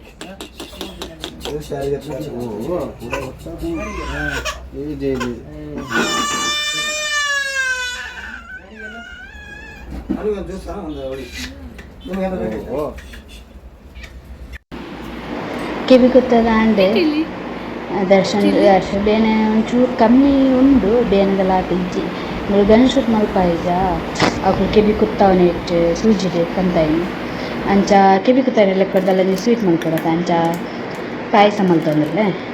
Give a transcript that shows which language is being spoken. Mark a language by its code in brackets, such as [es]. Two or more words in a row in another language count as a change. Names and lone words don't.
[id] Saya lihat oh, ini jadi. Aduh, kan jualan anda beli. Oh. [tcy] ಕೆಬಿ ಕುತ್ತದಾಂಡೆ ದರ್ಶನ ಬೇನೆ ಒಂಚೂರು ಕಮ್ಮಿ ಉಂಡು ಬೇನೆದಲ್ಲ ಇಜ್ಜಿ ಗಣೇಶ ಮಲ್ಪಾಯಿಜ ಅವು ಕೆಬಿ ಕುತ್ತವನೆ ಇಟ್ಟು ಸೂಜಿದೆ ಕಂತಾಯಿ ಅಂಚ ಕೆಬಿ ಕುತ್ತಾನೆ ಲೆಕ್ಕದಲ್ಲ ನೀವು ಸ್ವೀಟ್ ಮಾಡ್ಕೊಡತ್ತ ಅಂಚ ಪಾಯಸ ಮಲ್ತಂದಿರಲೆ